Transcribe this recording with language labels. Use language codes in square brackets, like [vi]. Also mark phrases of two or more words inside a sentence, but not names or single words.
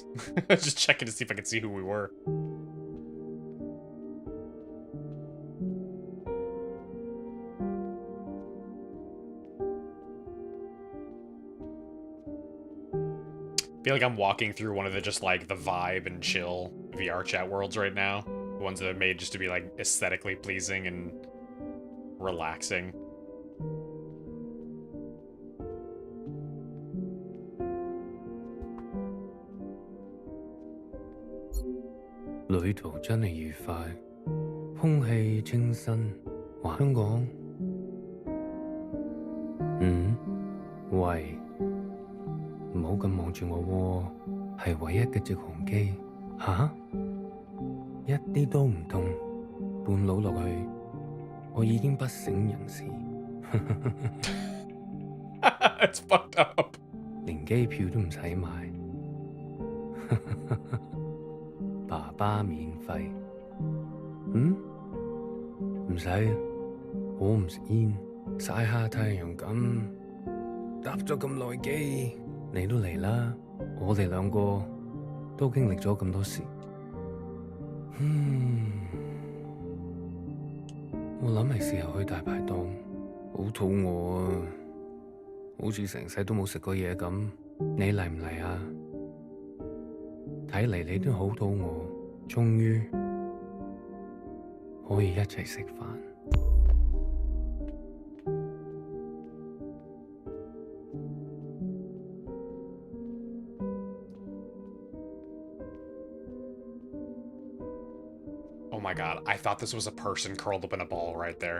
[en] Just checking to see if I could see who we were. I feel like I'm walking through one of the just like the vibe and chill VR chat worlds right now. The ones that are made just to be like aesthetically pleasing and relaxing. [yue] 旅途真係愉快，空氣清新，話香港。喂，唔好咁望住我喎，係唯一嘅直航機。吓？一啲都唔痛，半路落去，我已經不省人事。 [en] It's fucked up。 [yue] 連機票都唔使買。爸爸免費。唔使，我唔食煙，曬下太陽咁。搭咗咁耐機，你都嚟啦。我哋兩個都經歷咗咁多事。我諗係時候去大排檔，好肚餓啊，好似成世都冇食過嘢咁。你嚟唔嚟啊？睇嚟你都好肚餓，終於可以一齊食飯。 [en] Oh my god, I thought this was a person curled up in a ball right there.